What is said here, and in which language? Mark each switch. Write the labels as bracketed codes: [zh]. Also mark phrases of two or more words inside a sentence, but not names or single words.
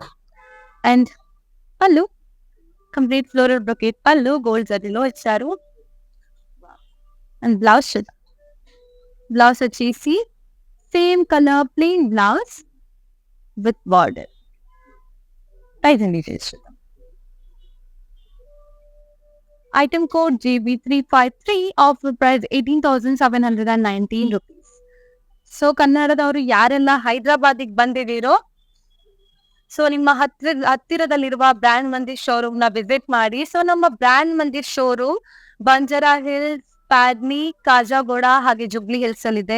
[te] అండ్ పళ్ళు [en] complete floral brocade [te] పళ్ళు గోల్డ్ జరీలో ఇచ్చారు. [en] and blouse వచ్చేసి same colour plain blouse with border. pricing details చూద్దాం. item code JB353 offer price 18,719 rupees. [kn] ಸೊ ಕನ್ನಡದವರು ಯಾರೆಲ್ಲ ಹೈದರಾಬಾದಿಗೆ ಬಂದಿದ್ದೀರೋ, ಸೊ ನಿಮ್ಮ ಹತ್ತಿರದಲ್ಲಿರುವ ಬ್ರ್ಯಾಂಡ್ ಮಂದಿರ್ ಶೋರೂಮ್ ನ ವಿಸಿಟ್ ಮಾಡಿ. ಸೊ ನಮ್ಮ ಬ್ರ್ಯಾಂಡ್ ಮಂದಿರ್ ಶೋರೂಮ್ ಬಂಜಾರಾ ಹಿಲ್ಸ್, ಪ್ಯಾಡ್ನಿ, ಕಾಜಾಗೋಡ ಹಾಗೆ ಜುಬ್ಲಿ ಹಿಲ್ಸ್ ಅಲ್ಲಿ ಇದೆ.